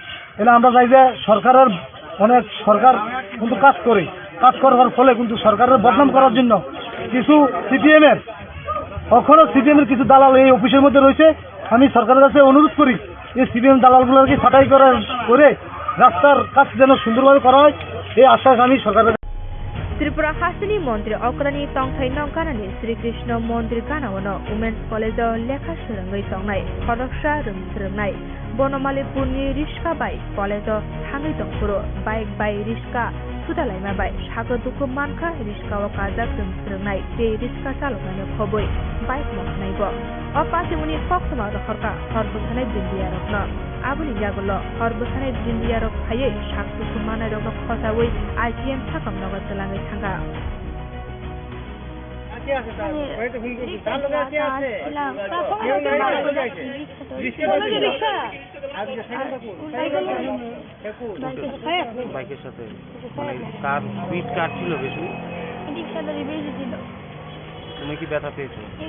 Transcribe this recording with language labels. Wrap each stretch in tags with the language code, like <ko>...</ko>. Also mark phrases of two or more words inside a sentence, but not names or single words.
<bn>এলে আমরা চাই যে সরকার কিন্তু কাজ করার ফলে কিন্তু সরকারের বদনাম করার জন্য কিছু সিপিএমের কিছু দালাল এই অফিসের মধ্যে রয়েছে। আমি সরকারের কাছে অনুরোধ করি এই সিপিএম দালালগুলোকে ছাঁটাই করে রাস্তার কাজ যেন সুন্দরভাবে করা হয়, এই আশ্বাস আমি সরকারের।</bn> <trp>त्रिपुरा हासिनी मन्त्री अक्रानी तंथाइ नंकानानि श्रीकृष्ण मन्दिर गानावनो वुमेन्स कलेजाव लेखा सोलोंङै तंनाय खरगसा रोंनाय बनमालीपुरनि रिस्का बाय कलेजाव थाङै दंफोरो बाइक बाय रिस्का सुदालायमा बाय सागो दुखु मानखा रिस्काव काजाक रोंनाय बे रिस्का चालकनानो खबै बाइक मखनायबो अपासिमुनि फक्तमा रखरका हरबसानाय बिन्दियारकनो आबुनि जागुलो हरबसानाय बिन्दियारक फायै सागदुखु मानायरकनो खसावै आइटिएम थाकाम नगद चलाङै थांगा</trp> <bn>বাইকের সাথে মানে কার স্পিড কার ছিল বেশি? তুমি কি ব্যথা পেয়েছো?</bn>